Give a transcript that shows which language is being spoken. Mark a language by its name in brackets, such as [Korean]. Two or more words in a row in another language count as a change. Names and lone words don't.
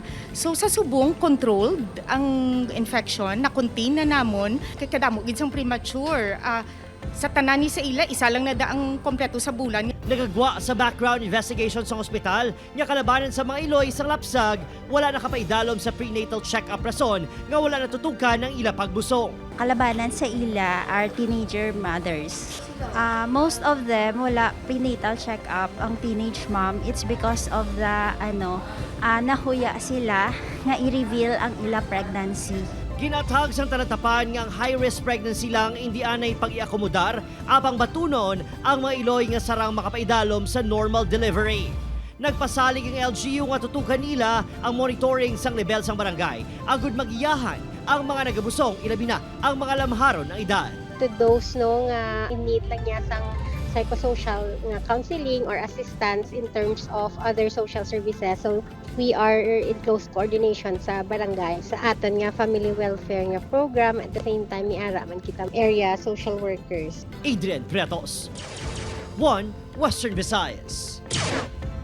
[Hiligaynon] So sa subong, controlled ang infection, na-contain na namon, kay kadamo gid sang premature. Sa tanani sa ila, isa lang na daang kompleto sa bulan. Nagagwa sa [English] background investigation [Hiligaynon] sa ospital, nga kalabanan sa mga Iloy sa lapsag, wala nakapaidalom sa [English] prenatal check-up [Hiligaynon] rason nga wala natutukan ng ila pagbusong. Kalabanan sa ila [English] are teenager mothers. Most of them [Hiligaynon] wala [English] prenatal check-up [Hiligaynon] ang [English] teenage mom. It's because of the [Hiligaynon] nahuya sila nga i-reveal ang ila pregnancy. Ginatag sang talatapan nga ang [English] high-risk pregnancy [Hiligaynon] lang hindi anay pag-iakomodar apang batunon ang mga Iloy nga sarang makapaidalom sa [English] normal delivery. [Hiligaynon] Nagpasalig ang LGU nga tutukan nila ang monitoring sang level sang barangay agud magiyahan ang mga nagabusong ilabi na ang mga lamharon ng edad. [English] To those [Hiligaynon] no nga [English] in need [Hiligaynon] lang niya sang [English] psychosocial nga counseling or assistance in terms of other social services. So we are in close coordination [Hiligaynon] sa barangay sa aton nga [English] family welfare nga program, at the same time [Hiligaynon] miara man kita [English] area social workers. Adrian Prietos, 1 Western Visayas.